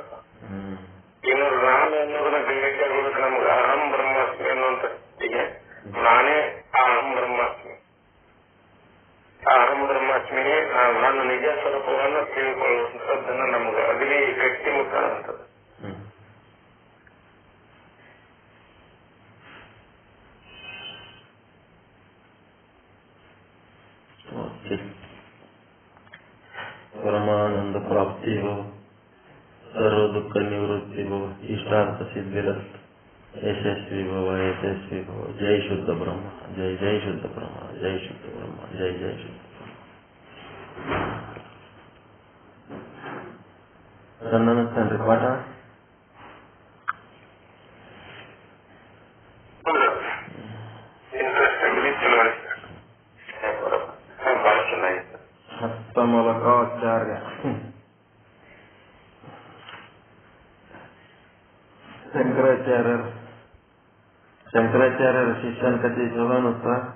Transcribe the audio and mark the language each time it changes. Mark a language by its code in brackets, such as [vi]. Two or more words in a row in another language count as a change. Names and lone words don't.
[kn] ಇನ್ನು ನಾನು ಅನ್ನೋದನ್ನ ಗಟ್ಟಿ ಆಗೋದಕ್ಕೆ ನಮ್ಗೆ [sa] ಅಹಂ ಬ್ರಹ್ಮಾಸ್ಮಿ [kn] ಅನ್ನುವಂತ ನಾನೇ ಆ [sa] ಅಹಂ ಬ್ರಹ್ಮಾಸ್ಮಿ, [kn] ಆ [sa] ಅಹಂ ಬ್ರಹ್ಮಾಸ್ಮಿಗೆ [kn] ನನ್ನ ನಿಜ ಸ್ವರೂಪವನ್ನು ತಿಳ್ಕೊಳ್ಳುವಂಥದ್ದನ್ನ ನಮ್ಗೆ ಅಗ್ನಿ ಗಟ್ಟಿ ಮುಟ್ಟಾದಂಥದ್ದು. [hi] परमानंद प्राप्ति हो, सर्व दुख निवृत्ति हो, [sa] इष्टार्थ सिद्धिरस्त, यशस्वी भव, यशस्वी भव. जय शुद्ध ब्रह्म, जय जय शुद्ध ब्रह्म, जय शुद्ध ब्रह्म, जय जय शुद्ध ब्रह्म. [kn] ನಮಸ್ತೆ ಪಾಠ ಹಸ್ತಮಲಕಾಚಾರ್ಯ ಶಂಕರಾಚಾರ್ಯರ ಶಿಷ್ಯನ ಕಥೆ ಚಲೋ ಅನ್ನುತ್ತಾ?